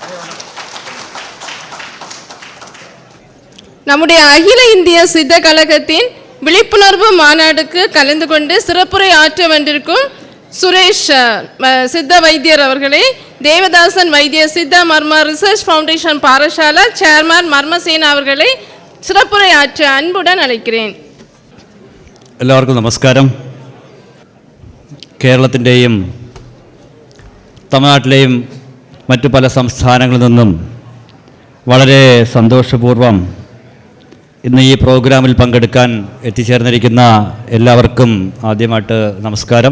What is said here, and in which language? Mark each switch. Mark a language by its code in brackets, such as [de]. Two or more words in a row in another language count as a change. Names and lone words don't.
[ta] நம்முடைய அகில இந்திய சித்த கழகத்தின் விழிப்புணர்வு மாநாடுக்கு கலந்து கொண்டு சிறப்புரை ஆற்ற வந்திருக்கும் சுரேஷ் சித்த வைத்தியர் அவர்களை தேவதாசன் வைத்திய சித்த மர்ம ரிசர்ச் ஃபவுண்டேஷன் பாரசாலா சேர்மன் மர்மசேனா அவர்களை சிறப்புரை ஆற்ற அன்புடன் அழைக்கிறேன். [ml] എല്ലാവർക്കും നമസ്കാരം. കേരളത്തിൻ്റെയും തമിഴ്നാട്ടിലെയും മറ്റു പല സംസ്ഥാനങ്ങളിൽ നിന്നും വളരെ സന്തോഷപൂർവ്വം ഇന്ന് ഈ പ്രോഗ്രാമിൽ പങ്കെടുക്കാൻ എത്തിച്ചേർന്നിരിക്കുന്ന എല്ലാവർക്കും ആദ്യമായിട്ട് നമസ്കാരം.